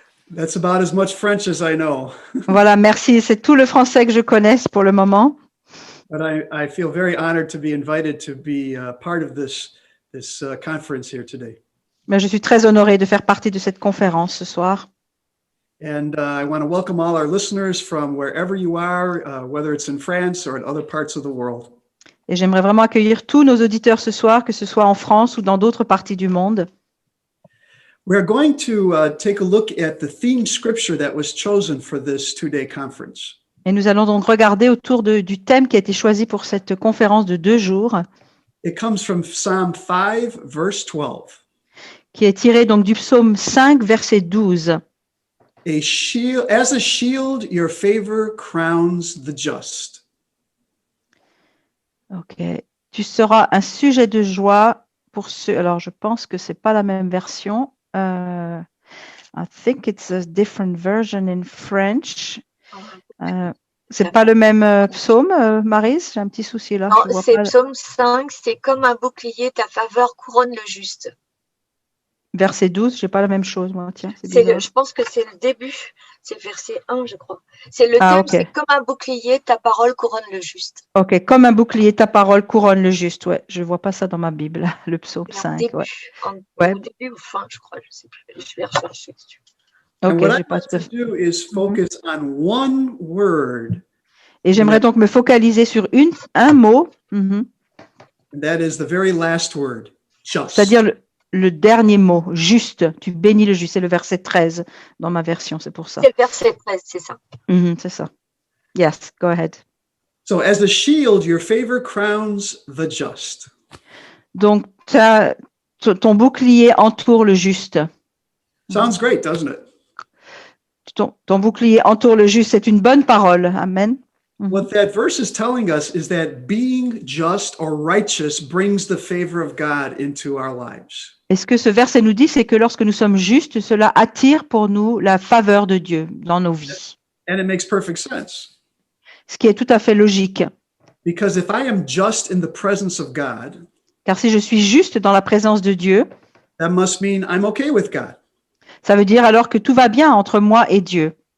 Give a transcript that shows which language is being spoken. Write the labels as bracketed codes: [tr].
[en] That's about as much French as I know. [fr] Voilà, merci. C'est tout le français que je connaisse pour le moment. [en] But I feel very honored to be invited to be part of this conference here today. [fr] Mais je suis très honorée de faire partie de cette conférence ce soir. [en] And I want to welcome all our listeners from wherever you are, whether it's in France or in other parts of the world. [fr] Et j'aimerais vraiment accueillir tous nos auditeurs ce soir, que ce soit en France ou dans d'autres parties du monde. [en] We're going to take a look at the theme scripture that was chosen for this two-day conference. [fr] Et nous allons donc regarder autour du thème qui a été choisi pour cette conférence de 2 jours. [en] It comes from Psalm 5, verse 12. [fr] Qui est tiré donc du psaume 5, verset 12. [en] As a shield, your favor crowns the just. Ok. [fr] Tu seras un sujet de joie pour ceux. Alors, je pense que c'est pas la même version. [en] I think it's a different version in French. [fr] C'est pas le même psaume, Maryse? J'ai un petit souci là. Non, c'est psaume 5. C'est comme un bouclier, ta faveur couronne le juste. Verset 12, j'ai pas la même chose, moi. Tiens, je pense que c'est le début. C'est verset 1, je crois. C'est le thème, okay. C'est comme un bouclier, ta parole couronne le juste. Ok, comme un bouclier, ta parole couronne le juste. Ouais, je vois pas ça dans ma Bible, le psaume 5. Début, ouais. Au début ou fin, je crois, je sais plus. Je vais rechercher. Ok, j'ai pas [en] to do is focus on one word. [fr] Et j'aimerais donc me focaliser sur un mot. [en] And that is the very last word, just. [fr] C'est-à-dire le dernier mot, juste. Tu bénis le juste. C'est le verset 13 dans ma version, c'est pour ça. C'est le verset 13, c'est ça. C'est ça. [en] Yes, go ahead. So as a shield, your favor crowns the just. [fr] Donc, ton bouclier entoure le juste. [en] Sounds great, doesn't it? [fr] Ton bouclier entoure le juste. C'est une bonne parole. Amen. [en] What that verse is telling us is that being just or righteous brings the favor of God into our lives. [fr] Et ce que ce verset nous dit, c'est que lorsque nous sommes justes, cela attire pour nous la faveur de Dieu dans nos vies. [en] And it makes perfect sense. [fr] Ce qui est tout à fait logique. [en] Because if I am just in the presence of God, [fr] car si je suis juste dans la présence de Dieu, [en] that must mean I'm okay with God. [fr] Ça veut dire alors que tout va bien entre moi et Dieu.